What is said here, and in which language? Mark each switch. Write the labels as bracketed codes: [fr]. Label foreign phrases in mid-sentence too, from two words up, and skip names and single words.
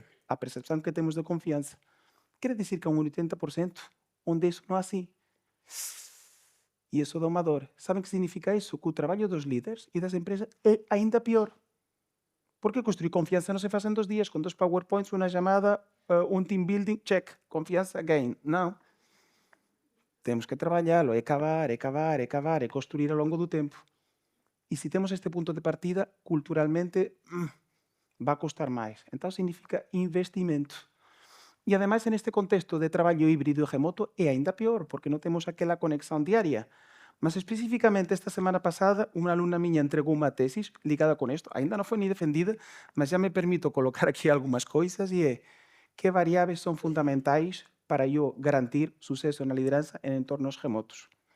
[pt] A percepção que temos de confiança. Quer dizer que há um 80% onde isso não é assim. E isso dá uma dor. Sabem o que significa isso? Que o trabalho dos líderes e das empresas é ainda pior. Porque construir confiança não se faz em 2 dias, com 2 PowerPoints, uma chamada, um [en] team building, [pt] check. Confiança, gain. Não. Temos que trabalhá-lo, é cavar, é construir ao longo do tempo. E se temos este ponto de partida, culturalmente, vai custar mais. Então significa investimento. E, [gl] ademais, neste contexto de traballo híbrido e remoto, é aínda peor, porque non temos aquela conexión diaria. Mas, especificamente, esta semana pasada, unha alumna miña entregou unha tesis ligada con isto. Aínda non foi ni defendida, mas já me permito colocar aquí algunhas coisas, e é que variáveis son fundamentais para eu garantir suceso na lideranza en entornos remotos.